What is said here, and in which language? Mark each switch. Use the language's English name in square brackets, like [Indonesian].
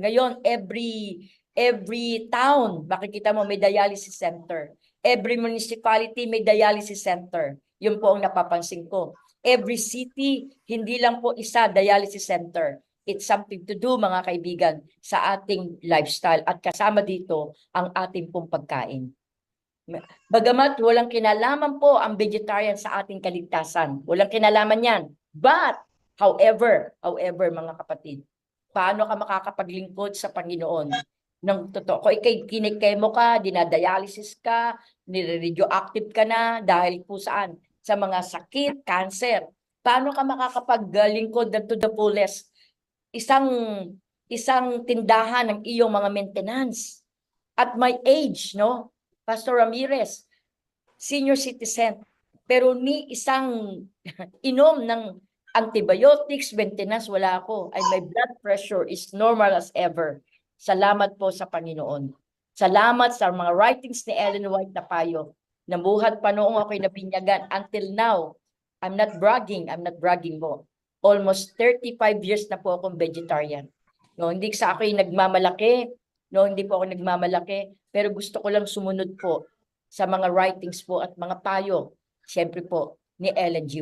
[Filipino] Ngayon, [English] every town, [Filipino] makikita mo may dialysis center. [English] Every municipality [Filipino] may dialysis center. Yun po ang napapansin ko. [English] Every city, [Filipino] hindi lang po isa dialysis center. [English] It's something to do, [Filipino] mga kaibigan, sa ating [English] lifestyle. [Filipino] At kasama dito ang ating pong pagkain. Bagamat walang kinalaman po ang vegetarian sa ating kaligtasan. Walang kinalaman yan. [English] But, however, [Filipino] mga kapatid, paano ka makakapaglingkod sa Panginoon ng totoo? Kung ikay kinikemo ka, dinadialysis ka, nire-radioactive ka na dahil po saan? Sa mga sakit, cancer. Paano ka makakapaglingkod [English] to the fullest? [Filipino] Isang tindahan ng iyong mga maintenance. [English] At my age, [Filipino] no? Pastor Ramirez, senior citizen, pero ni isang inom ng antibiotics, maintenance, wala ako. [English] And my blood pressure is normal as ever. [Filipino] Salamat po sa Panginoon. Salamat sa mga writings ni Ellen White na payo. Nabuhat pa noong ako'y nabinyagan. [English] Until now, I'm not bragging po. Almost 35 years [Filipino] na po akong vegetarian. No, hindi sa ako'y nagmamalaki, no, hindi po ako nagmamalaki, pero gusto ko lang sumunod po sa mga writings po at mga payo, siyempre po, ni Ellen G.